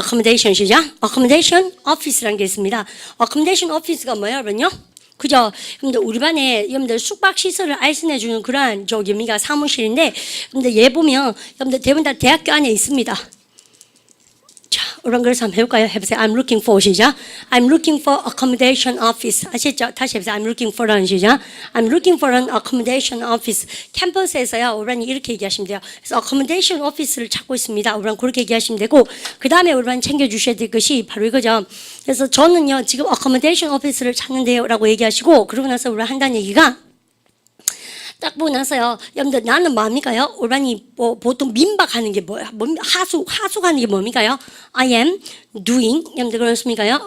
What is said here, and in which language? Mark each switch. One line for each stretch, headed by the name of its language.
Korean: accommodation 시작. accommodation office라는 게 있습니다. accommodation office가 뭐예요, 여러분요? 그죠? 여러분들 우리 반에 여러분들 숙박 시설을 알선해 주는 그러한 사무실인데 여러분들 얘 보면 여러분들 대부분 다 대학교 안에 있습니다. 자, 이런 걸 한번 해볼까요? 해보세요.
English: I'm looking for
Korean: 시작.
English: I'm looking for accommodation office.
Korean: 아시죠? 다시 해보세요.
English: I'm looking for
Korean: 라는 시작.
English: I'm looking for an accommodation office.
Korean: 캠퍼스에서요, 우리는 이렇게 얘기하시면 돼요. 그래서 accommodation office를 찾고 있습니다. 우리는 그렇게 얘기하시면 되고, 그 다음에 우리는 챙겨주셔야 될 것이 바로 이거죠. 그래서 저는요, 지금 accommodation office를 찾는데요, 라고 얘기하시고, 그러고 나서 우리가 한다는 얘기가 딱 보고 나서요. 여러분들 나는 뭐합니까요? 올바니 보통 민박하는 게 뭐야? 하숙하는 게 뭡니까요?
English: I am doing
Korean: 여러분들 그렇습니까요?